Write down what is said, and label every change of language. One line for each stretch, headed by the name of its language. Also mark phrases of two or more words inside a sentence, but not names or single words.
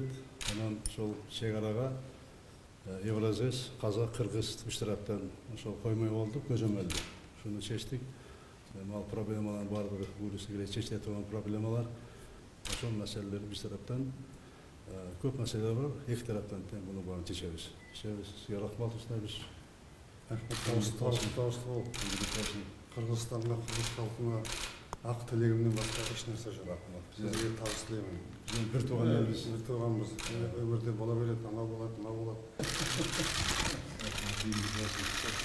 Kyrgyz: Анан ошол чек-арага Евразес, Казак, Кыргыз үч тараптан ошол коймой болдук, көзөмөлдү. Ушуну чечтик. Ал проблемалардын баардыгы буюрса керек чечиле турган проблемалар. Ошол маселелер биз тараптан көп маселелер бар. Эки тараптан тең муну баарын чечебиз. Сизге рахмат Абишевич.
Kazakh: Қырғызстанға, қырғыз халқына ақ тілегімнен басқа еш нәрсе жоқ. Сізге табыс тілеймін. Бір туған елбіз. Бір туғанбыз. Өмірде бола береді, анау болады, мынау болады.